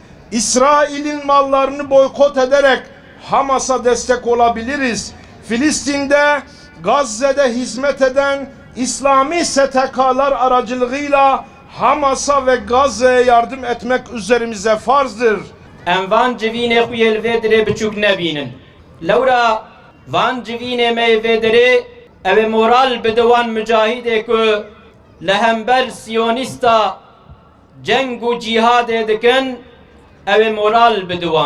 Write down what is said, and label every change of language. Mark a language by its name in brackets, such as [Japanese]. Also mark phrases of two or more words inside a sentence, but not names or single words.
[Turkish] İsrail'in mallarını boykot ederek Hamas'a destek olabiliriz. Filistin'de, Gazze'de hizmet eden İslami STK'lar aracılığıyla Hamas'a ve Gazze'ye yardım etmek üzerimize farzdır. [Kurdish] Em van civînê xwe yê li vê dirê biçûk nebînin. Lewra van civînê me yê vê dirê ew ê moral bide wan mücahidê ku li hember Siyonîsta ceng û cîhadê dikin, ew ê moral bide wan.